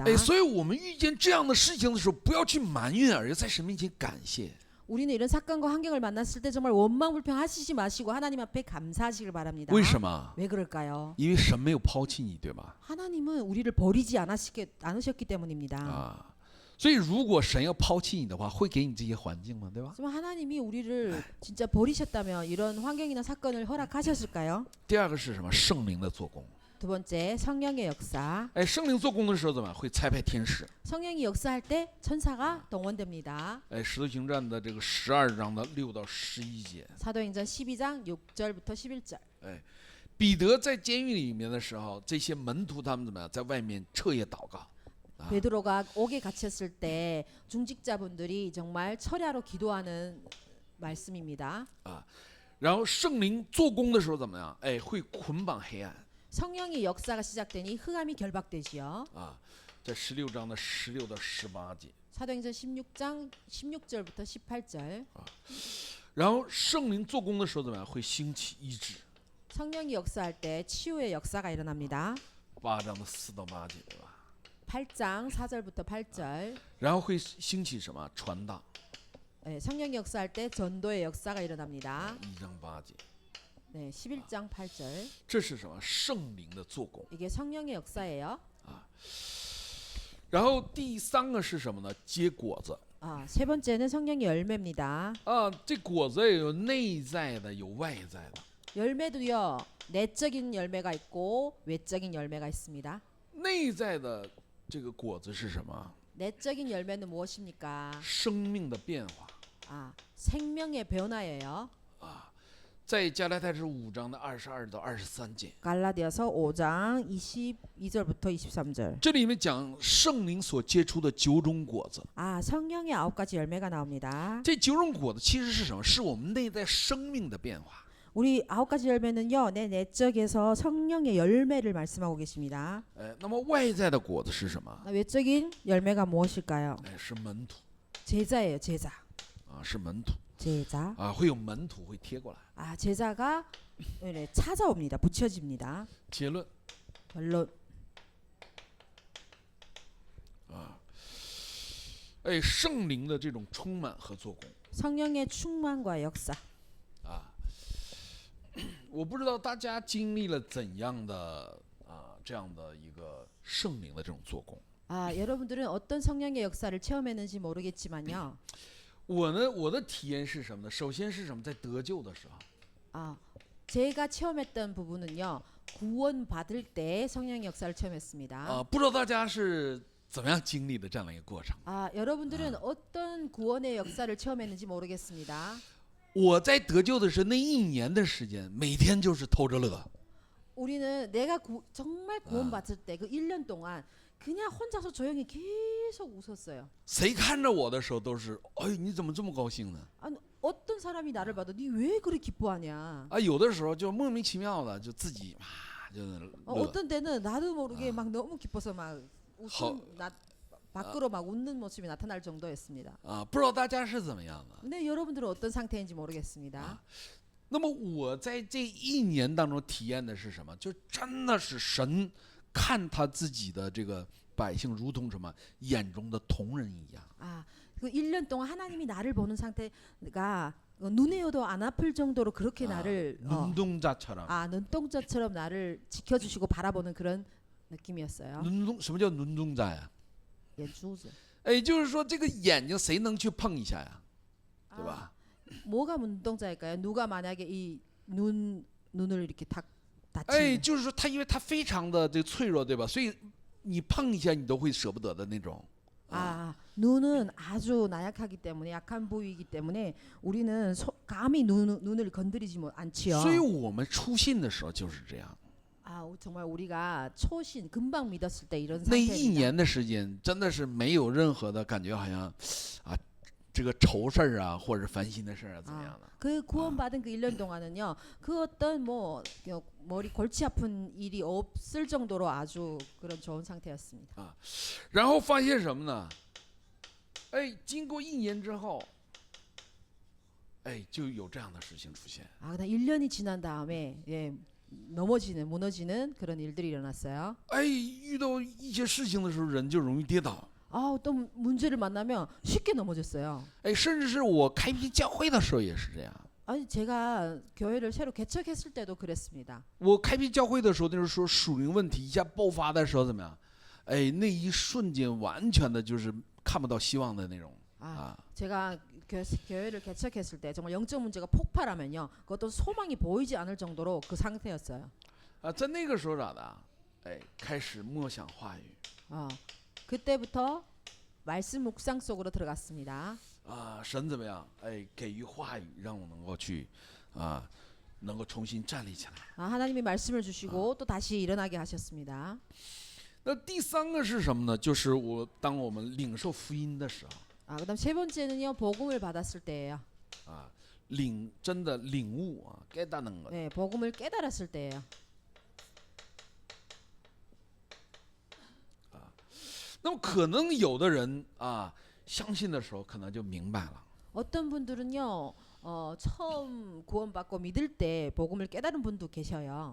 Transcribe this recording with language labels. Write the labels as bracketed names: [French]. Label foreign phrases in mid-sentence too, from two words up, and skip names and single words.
[Chinese] 哎，所以我们遇见这样的事情的时候，不要去埋怨，而是在神面前感谢。 [Korean] 우리는 이런 사건과 환경을 만났을 때 정말 원망불평하시지 마시고 하나님 앞에 감사하시길 바랍니다. [Chinese] 为什么？ [Korean] 왜 그럴까요? [Chinese] 因为神没有抛弃你，对吧？ [Korean] 하나님은 우리를 버리지 않으셨기 때문입니다. [Chinese] 啊，所以如果神要抛弃你的话，会给你这些环境吗？对吧？ [Korean] 하지만 하나님이 우리를 진짜 버리셨다면 이런 환경이나 사건을 허락하셨을까요? [Chinese] 第二个是什么？圣灵的做工。 [Korean] 두 번째 성령의 역사. [Chinese] 哎，圣灵做工的时候怎么样？会差派天使。 [Korean] 성령이 역사할 때 천사가 동원됩니다. [Chinese] 哎，使徒行传的这个12章的6到11节。 [Korean] 사도행전 12장 6절부터 11절. [Chinese] 哎，彼得在监狱里面的时候，这些门徒他们怎么样？在外面彻夜祷告。 [Korean] 베드로가 옥에 갇혔을 때 중직자분들이 정말 철야로 기도하는 말씀입니다. [Chinese] 然后圣灵做工的时候怎么样？哎，会捆绑黑暗。 [Korean] 성령의 역사가 시작되니 흑암이 결박되지요. [Chinese] 在16章的16到18节。 [Korean] 사도행전 16장 16절부터 18절. [Chinese] 然后圣灵做工的时候怎么样？会兴起医治。 [Korean] 성령이 역사할 때 치유의 역사가 일어납니다. [Chinese] 8 章的4到8节，对吧？ [Korean] 8장 4절부터 8절. [Chinese] 然后会兴起什么？传道。 [Korean] 성령이 역사할 때 전도의 역사가 일어납니다. [Chinese] 1 章8节。 [Korean] 11장 8절. [Chinese] 这是什么？圣灵的做工。 [Korean] 이게 성령의 역사예요. [Chinese] 然后第3个是什么呢？结果子。 [Korean] 세 번째는 성령의 열매입니다. [Chinese] 这果子也有内在的，有外在的。 [Korean] 열매도요. 내적인 열매가 있고 외적인 열매가 있습니다. [Chinese] 内在的这个果子是什么？ [Korean] 내적인 열매는 무엇입니까? [Chinese] 生命的变化。 [Korean] 생명의 변화예요. [Chinese] 在加拉太书5章的22到23节， [Korean] 갈라디아서 5장 22절부터 23절. [Chinese] 这里面讲圣灵所结出的9种果子。 [Korean] 성령의 9가지 열매가 나옵니다. [Chinese] 这9种果子其实是什么？是我们内在生命的变化。 [Korean] 우리 9가지 열매는요. 내 내적에서 성령의 열매를 말씀하고 계십니다. [Chinese] 那么外在的果子是什么？ [Korean] 외적인 열매가 무엇일까요? [Chinese] 是门徒。 [Korean] 제자예요, 제자. [Chinese] 啊，是门徒 [Korean] 제자. [Chinese] 啊，会有门徒会贴过来。 [Korean] 아, 제자가 네, 찾아옵니다. 붙여집니다. [Chinese] 结论 [Korean] 결론. [Chinese] 啊，哎，圣灵的这种充满和做工 [Korean] 성령의 충만과 역사. [Chinese] 啊，我不知道大家经历了怎样的这样的一个圣灵的这种做工。 [Korean] 아, 여러분들은 어떤 성령의 역사를 체험했는지 모르겠지만요. [Chinese] 我的体验是什么呢？首先是什么？在得救的时候， [Korean] 아, 제가 체험했던 부분은요. 구원 받을 때 성령의 역사를 체험했습니다. [Chinese] 不知道大家是怎么样经历的这样的一个过程。 [Korean] 아, 여러분들은 어떤 구원의 역사를 체험했는지 모르겠습니다. [Chinese] 我在得救的时候，那一年的时间，每天就是偷着乐。 [Korean] 우리는 내가 정말 구원받을 때 그 1년 동안 그냥 혼자서 조용히 계속 웃었어요. [Chinese] 谁看着我的时候都是，哎，你怎么这么高兴呢？ [Korean] 아니, 어떤 사람이 나를 봐도 니 왜 그렇게 기뻐하냐? [Chinese] 啊，有的时候就莫名其妙的就自己就是乐。 [Korean] 어떤 때는 나도 모르게 막 너무 기뻐서 막 웃음 밖으로 막 웃는 모습이 나타날 정도였습니다. [Chinese] 不知道大家是怎么样的。 [Korean] 근데 여러분들은 어떤 상태인지 모르겠습니다. [Chinese] 那么我在这一年当中体验的是什么？就真的是神看他自己的这个百姓，如同什么眼中的瞳人一样。 [Korean] 아, 그 1년 동안 하나님이 나를 보는 상태가 눈에여도 안 아플 정도로 그렇게 나를 눈동자처럼. 눈동자처럼 나를 지켜주시고 바라보는 그런 느낌이었어요. [Chinese] 什么叫 눈동자야？眼珠子. 哎，就是说这个眼睛谁能去碰一下呀？对吧？ [Korean] 뭐가 눈동자일까요? 누가 만약에 이 눈을 이렇게 탁 [Chinese] 哎， [Korean] 다치면 [Chinese] 就是说他，因为他非常的这个脆弱，对吧？所以你碰一下，你都会舍不得的那种。 [Korean] 눈은 아주 나약하기 때문에 약한 부위이기 때문에 우리는 감히 눈을 건드리지 않지요. [Chinese] 所以我们初信的时候就是这样。 [Korean] 정말 우리가 초신 금방 믿었을 때 이런 [Chinese] 那一 [Korean] 상태입니다. [Chinese] 年的时间，真的是没有任何的感觉，好像这个愁事儿或者是烦心的事儿怎么样的。 [Korean] 그 구원받은 그 1년 동안은요. 그 어떤 뭐 머리 골치 아픈 일이 없을 정도로 아주 그런 좋은 상태였습니다. [Chinese] 然后发现什么呢？哎，经过一年之后，哎，就有这样的事情出现。 [Korean] 그다음 1년이 지난 다음에 무너지는 그런 일들이 일어났어요. [Chinese] 哎，遇到一些事情的时候，人就容易跌倒。 [Korean] 또 문제를 만나면 쉽게 넘어졌어요. [Chinese] 哎，甚至是我开辟教会的时候也是这样。 [Korean] 아니 제가 교회를 새로 개척했을 때도 그랬습니다. [Chinese] 我开辟教会的时候，那时候说属灵问题一下爆发的时候怎么样？哎，那一瞬间完全的就是看不到希望的那种。 [Korean] 제가 교회를 개척했을 때 정말 영적 문제가 폭발하면요. 그것도 소망이 보이지 않을 정도로 그 상태였어요. [Chinese] 在那个时候咋的？哎，开始默想话语。 [Korean] 그때부터 말씀 묵상 속으로 들어갔습니다. [Chinese] 神怎么样？哎，给予话语，让我能够去能够重新站立起来。 [Korean] 하나님이 말씀을 주시고 또 다시 일어나게 하셨습니다. [Chinese] 那第三个是什么呢？就是当我们领受福音的时候， [Korean] 그다음 세 번째는요. 복음을 받았을 때예요. [Chinese] 真的领悟 [Korean] 깨닫는 것. 네, 복음을 깨달았을 때예요. [Chinese] 那么可能有的人相信的时候，可能就明白了。 [Korean] 어떤 분들은요. 처음 구원받고 믿을 때 복음을 깨달은 분도 계셔요.